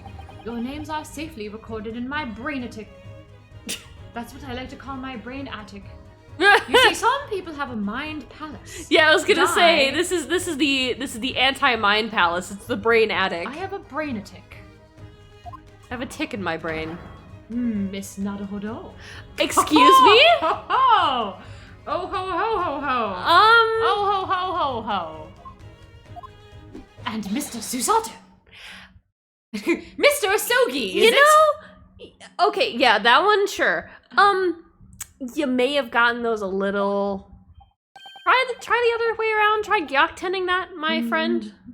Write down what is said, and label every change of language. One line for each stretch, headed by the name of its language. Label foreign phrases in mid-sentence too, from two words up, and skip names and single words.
English: Your names are safely recorded in my brain attic. That's what I like to call my brain attic. You see, some people have a mind palace. Yeah, I was gonna say this is the anti-mind palace. It's the brain attic. I have a brain attic. I have a tick in my brain. Miss Naruhodo. Excuse me? Ho ho! Oh ho ho ho ho! Oh ho ho ho ho! And Mr. Susato. Mr. Asogi, You know? Okay, yeah, that one, sure. You may have gotten those a little. Try the other way around. Try gyoktening that, my friend.